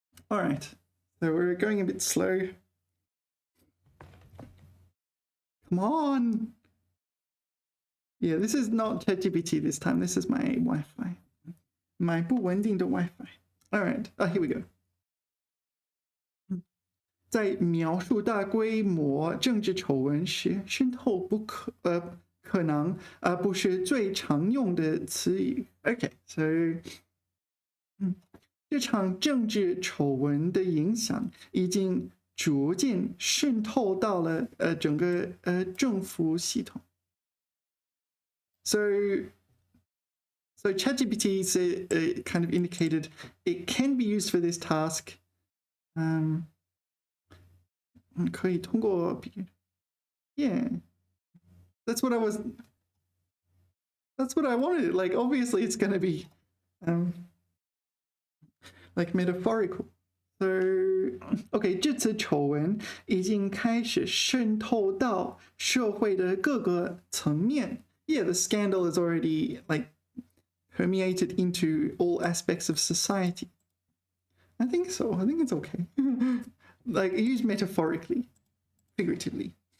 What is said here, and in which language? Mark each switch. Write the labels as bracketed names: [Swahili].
[English] All right, so we're going a bit slow. Come on. Yeah, this is not ChatGPT this time. This is my Wi-Fi. My 不稳定的 Wi-Fi. All right, here we go. [Chinese] 在描述大规模政治丑闻时，渗透可能不是最常用的词语。 Okay, so 这场政治丑闻的影响已经逐渐渗透到了整个政府系统。 [English] So ChatGPT kind of indicated it can be used for this task. [Chinese] 可以通过 [English] Yeah, that's what I wanted. Like, obviously it's going to be like metaphorical. [Chinese] So, okay, 这次丑闻已经开始渗透到社会的各个层面。 [English] Yeah, the scandal is already like permeated into all aspects of society. I think so. I think it's okay. Like, used metaphorically, figuratively.